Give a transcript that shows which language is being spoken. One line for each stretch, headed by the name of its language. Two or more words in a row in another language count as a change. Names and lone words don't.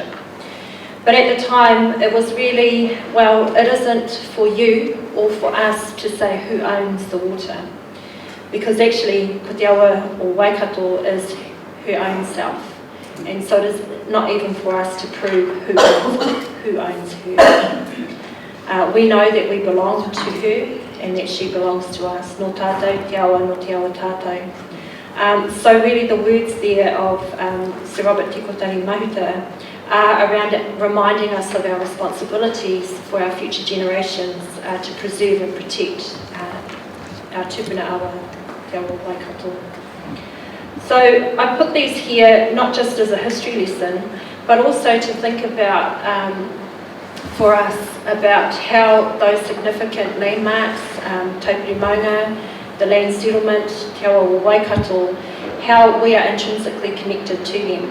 English: But at the time, it was really, well, it isn't for you or for us to say who owns the water. Because actually, Ko Te Awa or Waikato is her own self. And so it is not even for us to prove who owns her. We know that we belong to her and that she belongs to us.
Māori: No tātou te awa, no te awa tātou.
English: So really the words there of Sir Robert Tikotari Mahuta are around it, reminding us of our responsibilities for our future generations to preserve and protect our
Māori: tupuna awa,
English: Te Awa Waikato. So I put these here not just as a history lesson, but also to think about, for us, about how those significant landmarks, Taupiri Maunga, the land settlement, Te Awa Waikato, how we are intrinsically connected to them.